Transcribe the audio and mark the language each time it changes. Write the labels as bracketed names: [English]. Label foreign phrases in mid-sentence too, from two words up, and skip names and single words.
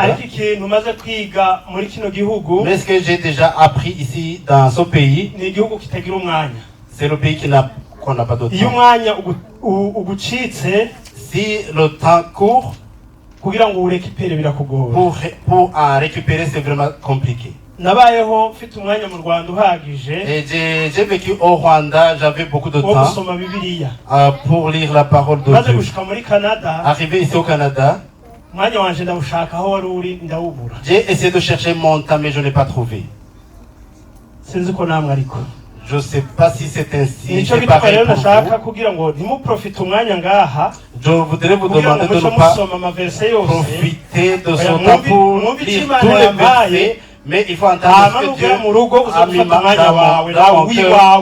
[Rundi] Ariko ikintu maze kwiga muri kino gihugu. [French] Mais ce que j'ai déjà appris ici dans ce pays, [Rundi] ni igihugu kitagira umwanya. [French] C'est le pays qu'on n'a pas de temps. [Rundi] Iyo umwanya ugucitse, [French] si le temps court, [Rundi] kugira ngo urekipere birakugora. [French] Pour en récupérer, c'est vraiment compliqué. [Rundi] Nabayeho mfite umwanya mu Rwanda uhagije. [French] Et j'ai vécu au Rwanda, j'avais beaucoup de temps pour lire la parole de Dieu. [Rundi] Gushika muri Canada, [French] arrivé ici au Canada, [Rundi] umwanya wanje ndawushaka aho wari uri ndawubura. [French] J'ai essayé de chercher mon temps mais je n'ai pas trouvé. [Rundi] Sinzi ko namwe ariko. [French] Je ne sais pas si c'est ainsi. C'est pareil pour vous. Je voudrais vous demander de ne pas profiter de ce temps pour lire tous les versets, mais il faut entendre ce que Dieu a mis dans mon cœur.